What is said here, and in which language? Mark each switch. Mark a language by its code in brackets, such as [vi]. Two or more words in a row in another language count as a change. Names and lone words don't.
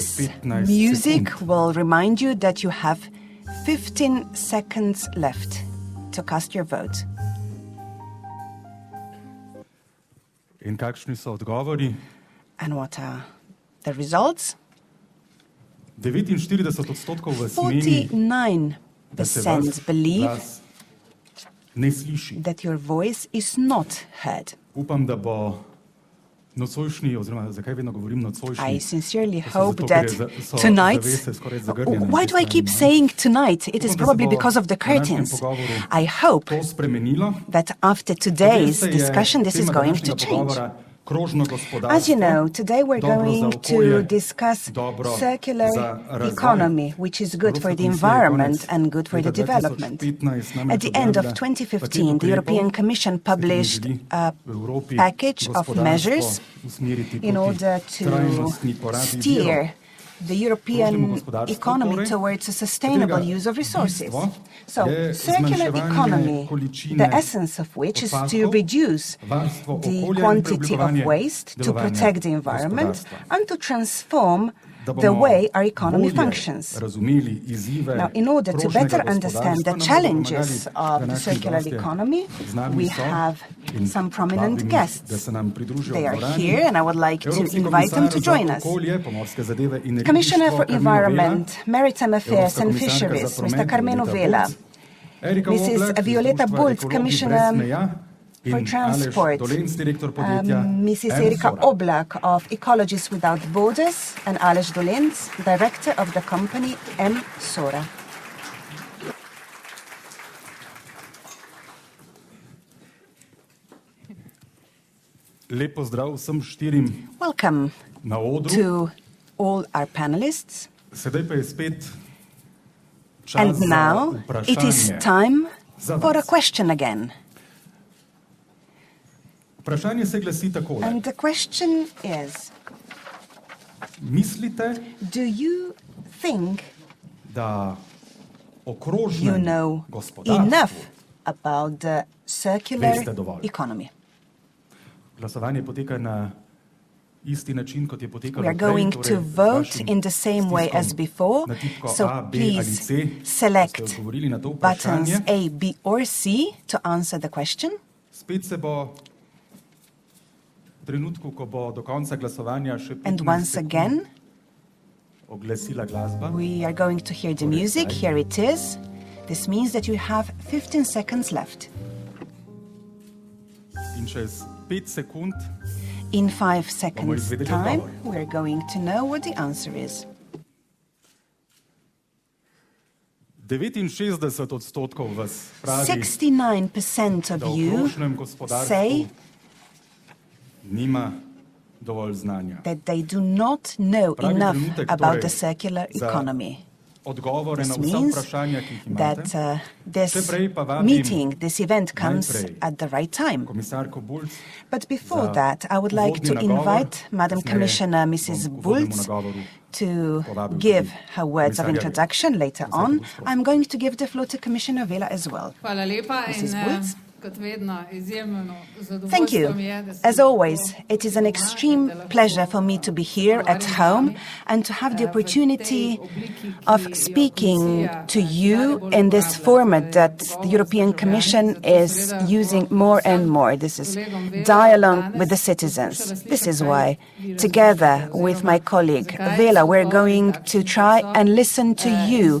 [en] This 15 music [sl] sekund. [en] will remind you that you have 15 seconds left to cast your vote. [sl] In kakšni so odgovori? [en] And what are the results? [sl] 49% vas meni, da se vaš [en] 49% believe [sl] glas ne sliši. [en] that your voice is not heard. [sl] Upam, da bo nocojšnji, oziroma zakaj vedno govorim [en] I [sl] nocojšnji? [en] sincerely [sl] To so [en] hope [sl] zato, ker [en] that [sl] so [en] tonight, [sl] zavese skoraj zagrnjene na [en] why [sl] tej [en] do I keep [sl] strani, no? [en] saying tonight? It is [sl] Upam, da se [en] probably [sl] bo [en] because of the [sl] v današnjem [en] curtains. [sl] pogovoru [en] I hope [sl] to spremenilo. [en] that after [sl] Kot [en] today's [sl] veste, je [en] discussion, this is [sl] tema [en] going to [sl] današnjega [en] change. [sl] pogovora krožno gospodarstvo, [en] As you know, today we're [sl] dobro za [en] going [sl] okolje, [en] to discuss [sl] dobro [en] circular [sl] za razvoj. [en] economy, which is good for [sl] Evropska [en] the [sl] komisija je [en] environment [sl] konec [en] and good for the [sl] leta [en] development. [sl] 2015 namreč [en] At the end of [sl] objavila [en] 2015, [sl] paket [en] the [sl] ukrepov, [en] European Commission [sl] s katerimi [en] published [sl] želi [en] a [sl] v Evropi [en] package of [sl] gospodarstvo [en] measures [sl] usmeriti [en] in [sl] proti [en] order to [sl] trajnostni porabi virov. [en] steer the European [sl] Krožnemu gospodarstvu [en] economy [sl] torej, [en] towards a sustainable [sl] katerega [en] use of resources. [sl] bistvo [en] So, [sl] je [en] circular [sl] zmanjševanje [en] economy, [sl] količine [en] the essence of which is to [sl] odpadkov, [en] reduce [sl] varstvo [en] the [sl] okolja in [en] quantity of [sl] preoblikovanje [en] waste to [sl] delovanja [en] protect the environment [sl] gospodarstva. [en] and to transform [sl] Da [en] the [sl] bomo [en] way our economy [sl] bolje [en] functions. [sl] razumeli izzive [en] Now, in order to [sl] krožnega [en] better understand the [sl] gospodarstva, nam bodo [en] challenges [sl] pomagali [en] of the [sl] današnji [en] circular [sl] gostje. [en] economy, [sl] Z nami [en] we [sl] so [en] have [sl] in [en] some prominent [sl] vabim jih, [en] guests. [sl] da se nam pridružijo [en] They [sl] v [en] are [sl] dvorani. [en] here, and I would like to [sl] Evropski [en] invite them to [sl] komisar za [en] join us. [sl] okolje, pomorske zadeve in [en] Commissioner [sl] ribištvo [en] for [sl] Karmenu Vela, [en] Environment, Maritime Affairs [sl] Evropska [en] and [sl] komisarka za [en] Fisheries, [sl] promet [en] Mr. Carmenu [sl] Violeta [en] Vela, [sl] Bulc, Erika [en] Mrs. [sl] Oblak iz [en] Violeta [sl] Društva [en] Bulc, [sl] Ekologi [en] Commissioner [sl] brez meja in [en] for Transport, [sl] Aleš Dolenc, direktor podjetja [en] Mrs. Erika [sl] Ensora. [en] Oblak of Ecologists Without Borders, and Aleš Dolenc, director of the company Ensora. [sl] Lep pozdrav vsem štirim [en] Welcome [sl] na odru. [en] to all our panelists. [sl] Sedaj pa je spet čas [en] And [sl] za [en] now it is [sl] vprašanje. [en] time [sl] za [en] for a [sl] vas. [en] question again. [sl] Vprašanje se glasi takole. [en] And the question is, [sl] Mislite, [en] Do you think [sl] da o [en] you [sl] krožnem [en] know [sl] gospodarstvu [en] enough about the circular [sl] Veste dovolj. [en] economy? [sl] glasovanje poteka na isti način, kot je potekalo [en] We are [sl] prej, [en] going [sl] torej [en] to [sl] z [en] vote [sl] vašim [en] in the same way as [sl] stiskom [en] before, [sl] na tipko [en] so [sl] A, B ali [en] please [sl] C, da [en] select [sl] ste odgovorili na to [en] buttons [sl] vprašanje. [en] A, B or C to answer the question. [sl] Spet se bo v trenutku, ko bo do konca glasovanja še [en] And [sl] 15 [en] once [sl] sekund [en] again, [sl] oglasila glasba. [en] we are going to hear the music. Here it is. This means that you have 15 seconds left. [sl] In čez 5 sekund [en] In 5 seconds [sl] izvedeli [en] time, [sl] odgovor. [en] we are going to know what the answer is. [sl] 69% vas pravi, [en] 69% of [sl] da v [en] you [sl] krožnem [en] say [sl] gospodarstvu nima dovolj znanja. [en] that they do not know [sl] Pravi [en] enough [sl] trenutek [en] about [sl] torej [en] the circular [sl] za [en] economy. [sl] odgovore na [en] This [sl] vsa [en] means [sl] vprašanja, ki jih imate. [en] that this [sl] Še prej pa vabim [en] meeting, this event comes [sl] najprej [en] at the right time. [sl] komisarko Bulc [en] But before [sl] za [en] that, I would like to [sl] uvodni nagovor. [en] invite Madam [sl] Kasneje [en] Commissioner [sl] bom [en] Mrs. [sl] k uvodnemu [en] Bulc [sl] nagovoru [en] to [sl] povabil [en] give [sl] tudi [en] her words of [sl] komisarja [en] introduction later [sl] Komisarko [en] on. [sl] Bulc, prosim. [en] I'm going to give the floor to Commissioner Vela as well. [sl] Hvala lepa [en] Mrs. [sl] in [en] Bulc. [sl] kot vedno izjemno [en] Thank you. [sl] zadovoljstvo mi je, da sem [en] As always, it is an extreme pleasure for me to be here at home and to have the opportunity of speaking to you in this format that the European Commission is using more and more. This is dialogue with the citizens. This is why, together with my colleague Vela, we're going to try and listen to you.